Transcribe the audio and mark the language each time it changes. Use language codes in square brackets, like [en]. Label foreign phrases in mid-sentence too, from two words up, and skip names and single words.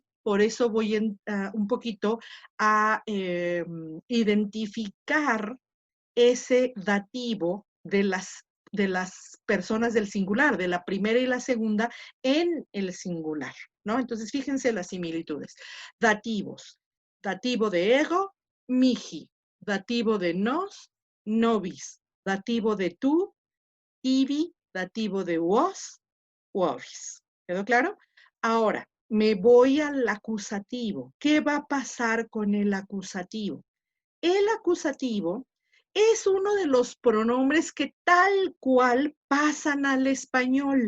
[es] Por eso voy un poquito a identificar ese dativo de las personas del singular, de la primera y la segunda en el singular, ¿no? Entonces, fíjense las similitudes. Dativos. Dativo de ego, mihi. Dativo de nos, nobis. Dativo de tú, ibi. Dativo de vos, ovis. ¿Quedó claro? Ahora, me voy al acusativo. ¿Qué va a pasar con el acusativo? El acusativo es uno de los pronombres que tal cual pasan al español.